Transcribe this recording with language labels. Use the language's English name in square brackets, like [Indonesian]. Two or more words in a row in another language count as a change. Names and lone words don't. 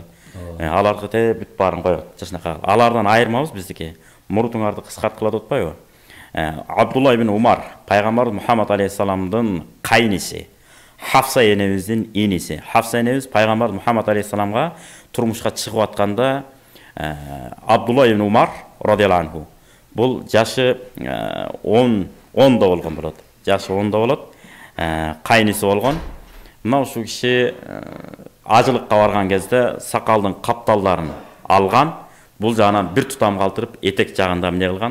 [Kyrgyz] Аларды деп бүт баарын коет. Жашынакай. Алардан айырмабыз биздики. Мурутуңарды кыскарткыла деп атпайбы? Абдулла ибн Умар, пайгамбар Мухаммад алейхиссаламдын кайниси. Хафса энебиздин иниси. Хафса энебиз пайгамбар Мухаммад алейхиссаламга турмушка чыгып атканда Абдулла ибн Умар [Arabic] رضي الله عنه. [Kyrgyz] Бул жашы 10 болгон болот. Жашы 10 болот. Кайниси болгон. Мына ушул киши ажылыкка барган кезде сакалдын капталдарын алган. Бул жагынан бир тутам калтырып, этек жагында эмне кылган?